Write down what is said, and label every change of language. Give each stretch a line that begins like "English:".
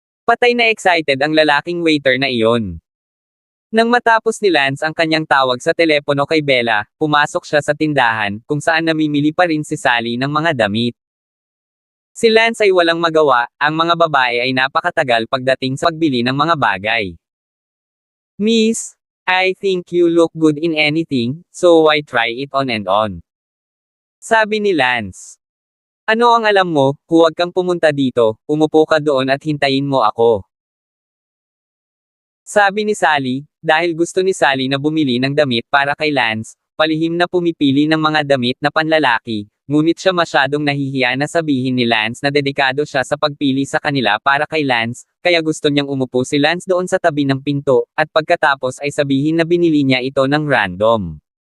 Filipino: Patay na excited ang lalaking waiter na iyon. Nang matapos ni Lance ang kanyang tawag sa telepono kay Bella, pumasok siya sa tindahan, kung saan namimili pa rin si Sally ng mga damit. Si Lance ay walang magawa, ang mga babae ay napakatagal pagdating sa pagbili ng mga bagay.
English: Miss, I think you look good in anything, so why try it on and on?
Filipino: Sabi ni Lance. Ano ang alam mo, huwag kang pumunta dito, umupo ka doon at hintayin mo ako. Sabi ni Sally, dahil gusto ni Sally na bumili ng damit para kay Lance, palihim na pumipili ng mga damit na panlalaki, ngunit siya masyadong nahihiya na sabihin ni Lance na dedikado siya sa pagpili sa kanila para kay Lance, kaya gusto niyang umupo si Lance doon sa tabi ng pinto, at pagkatapos ay sabihin na binili niya ito ng random.